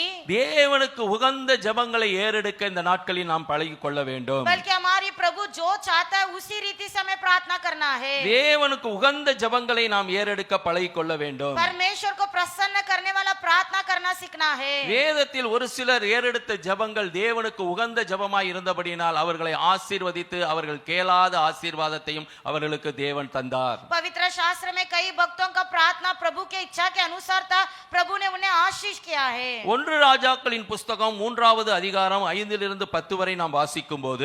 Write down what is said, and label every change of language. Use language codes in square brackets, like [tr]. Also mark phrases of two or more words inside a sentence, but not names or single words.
[ta] தேவனுக்கு உகந்த ஜெபங்களை ஏறெடுக்க இந்த நாட்களில் நாம் பழகிக் கொள்ள வேண்டும். [hi] बल्कि हमारी प्रभु जो चाहता है उसी रीति से हमें प्रार्थना करना है। [ta] தேவனுக்கு உகந்த ஜெபங்களை நாம் ஏறெடுக்க பழகிக் கொள்ள வேண்டும். [hi] परमेश्वर को प्रसन्न करने वाला प्रार्थना करना सीखना है। [ta] வேதத்தில் ஒரு சிலர் ஏறெடுத்த ஜெபங்கள் தேவனுக்கு உகந்த ஜெபமாய் இருந்தபடியினால் அவர்களை ஆசீர்வதித்து அவர்கள் கேளாத ஆசீர்வாதத்தையும் அவர்களுக்கு தேவன் தந்தார். [hi] पवित्र शास्त्र में कई भक्तों का प्रार्थना प्रभु के इच्छा के अनुसार था, प्रभु ने उन्हें आशीष किया है। [ta] ஒன்று ராஜாக்களின் புஸ்தகம் 3வது அதிகாரம் 5 to 10 வரை நாம் வாசிக்கும் போது